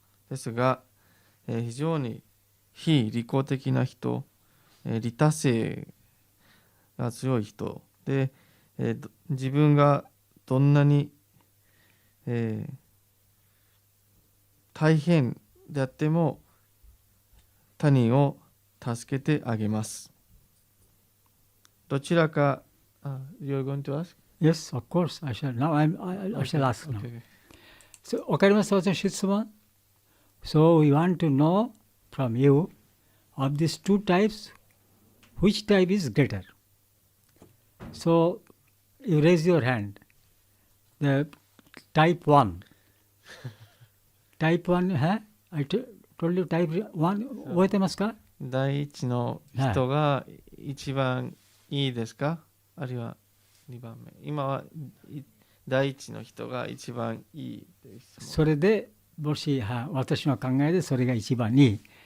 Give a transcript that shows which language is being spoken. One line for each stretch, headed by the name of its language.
Japanese: ですが、非常に非利己的な人、利他性が強い人で、自分がどんなに、大変であっても他人を助けてあげます。どちらか、
English: You're going to ask? Yes, of course. I shall. Now I shall ask now. So,
Japanese: わかります？私質問。
English: So we want to know from you of these two types, which type is greater? So you raise your hand. The type 1. Type 1, I told you type 1,
Japanese: 覚えてますか？第一の人が一番いいですか？あるいは2番目。今は第一の人が一番いいです。それでもし私の考えでそれが一番いい。